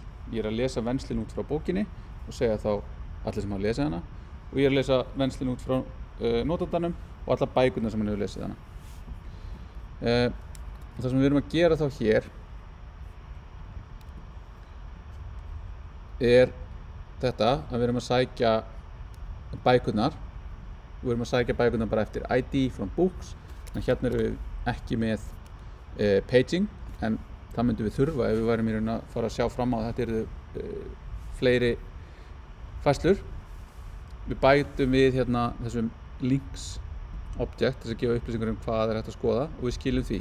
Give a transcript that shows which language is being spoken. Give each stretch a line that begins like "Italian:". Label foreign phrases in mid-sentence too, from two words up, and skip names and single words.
Icelandic: Ég að lesa venslin út frá bókinni og segja þá allir sem hafa lesið hana og ég að lesa venslin út frá notandanum og allar bækurnar sem hann hefur lesið hana. Og það sem við erum að gera þá hér þetta að við erum að sækja bækurnar. Við erum að sækja bækurnar bara eftir ID
English: from books.
Icelandic: Þannig hérna erum við ekki með paging, en það myndum við þurfa ef við værum í raun að fara að sjá fram á að þetta eru fleiri færslur. Við bætum við hérna þessum
English: links object
Icelandic: þess að gefa upplýsingar hvað hægt að skoða og við skiljum því.